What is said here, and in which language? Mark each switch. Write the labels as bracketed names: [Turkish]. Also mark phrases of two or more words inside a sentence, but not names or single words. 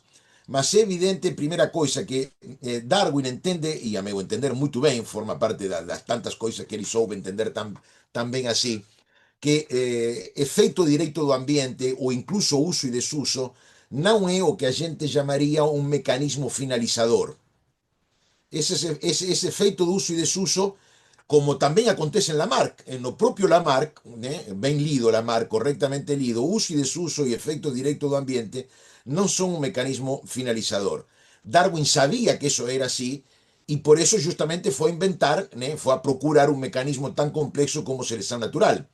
[Portuguese] Mas é evidente, primeira coisa, que Darwin entende, e a meu entender muito bem, forma parte das tantas coisas que ele soube entender tão bem assim, que efeito direito do ambiente, ou incluso uso e desuso, não é o que a gente chamaria um mecanismo finalizador. [Galician] Ese efeito do uso e desuso, como tamén acontece en Lamarck, no propio Lamarck, ben lido Lamarck, correctamente lido, uso e desuso e efeito directo do ambiente non son un mecanismo finalizador. Darwin sabía que eso era así e por eso justamente foi a inventar, foi a procurar un mecanismo tan complexo como selección natural.